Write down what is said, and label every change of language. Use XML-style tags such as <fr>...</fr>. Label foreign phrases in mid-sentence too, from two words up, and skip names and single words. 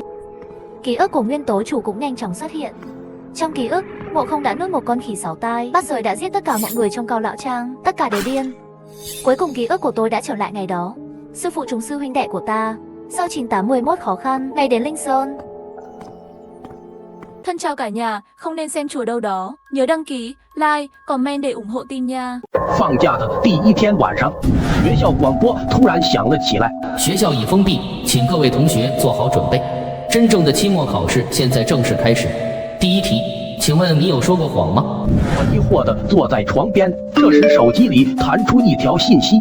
<vi>Ký ức của Nguyên Tố Chủ cũng nhanh chóng xuất hiện. Trong ký ức, Ngộ Không đã nuốt một con khỉ 6 tai, Bát Giới đã giết tất cả mọi người trong Cao Lão Trang, tất cả đều điên. Cuối cùng ký ức của tôi đã trở lại ngày đó. Sư phụ chúng sư huynh đệ của ta, sau 9811 khó khăn, ngày đến Linh Sơn. Thân chào cả nhà, không nên xem chùa đâu đó. Nhớ đăng ký,</vi> <en>like, comment</en> <vi>để ủng hộ team nha.</vi> <zh>放假的第一天晚上，学校广播突然响了起来。学校已封闭，请各位同学做好准备。真正的期末考试现在正式开始。第一题，请问你有说过谎吗？我疑惑地坐在床边，这时手机里弹出一条信息：</zh>